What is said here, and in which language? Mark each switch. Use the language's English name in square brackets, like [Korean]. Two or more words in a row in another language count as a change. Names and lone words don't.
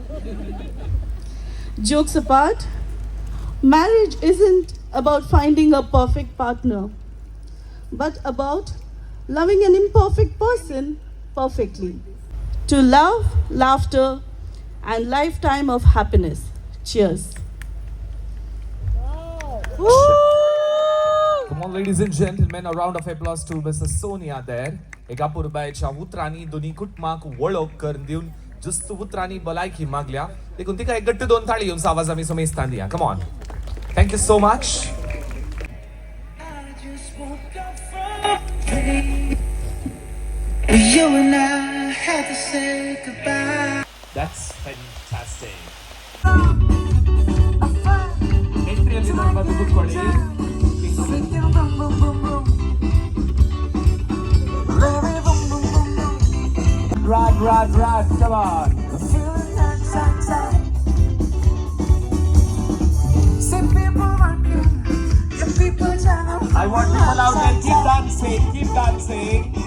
[English] Jokes apart, marriage isn't about finding a perfect partner, but about loving an imperfect person perfectly. To love, laughter, and lifetime of happiness. Cheers. Come on, ladies and gentlemen, a round of applause to Mrs. Sonia there. [Konkani] एका पुरबायच्या उतरांनी दोन्ही कुटुंबाक वळख करून दिवन जुस्त उतरांनी भलायकी मागल्या. देखून तिका एक गट्ट दोन ताळी येऊन आवाज आमी समेस्तान दिया. [English] Come on. Thank you so much. You and I had to say goodbye. That's fantastic. Entry [Kannada] ಅಲ್ಲಿ ಬಂದು ಕೂತ್ಕೊಳ್ಳಿ. [English] Rad, come on. I want people out there, keep dancing.